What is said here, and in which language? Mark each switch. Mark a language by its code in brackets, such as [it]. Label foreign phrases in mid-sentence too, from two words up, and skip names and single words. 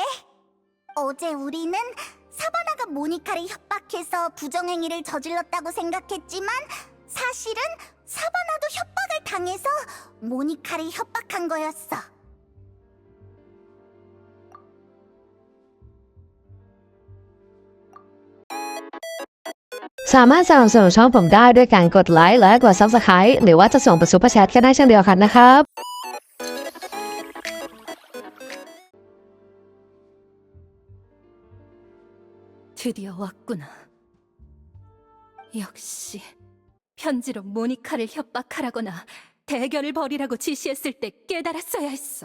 [ko] 어제 우리는 사바나가 모니카를 협박해서 부정행위를 저질렀다고 생각했지만 사실은 사바나도 협박을 당해서 모니카를 협박한 거였어. [th] สามารถสนับสนุนช่องผมได้ด้วยการกดไลค์และกด Subscribe หรือว่าจะส่งเป็นซุปเปอร์แชทก็ได้เช่นเดียวกันนะครับ [ko] 드디어 왔구나. 역시 편지로 모니카를 협박하라거나 대결을 벌이라고 지시했을 때 깨달았어야 했어.